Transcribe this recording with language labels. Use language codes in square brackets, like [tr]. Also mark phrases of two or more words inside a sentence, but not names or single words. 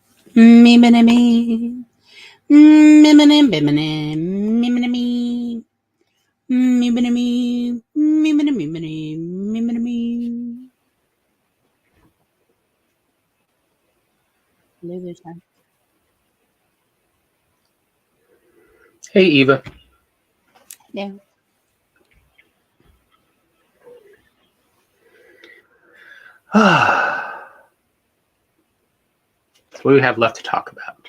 [en] Me, me, me, me. Me, me, me, me, me, me, me, me, me. Me, me, me, me, me, me, me, me, me, me, me. Loser time. Hey, Eva. Yeah. So what do we have left to talk about?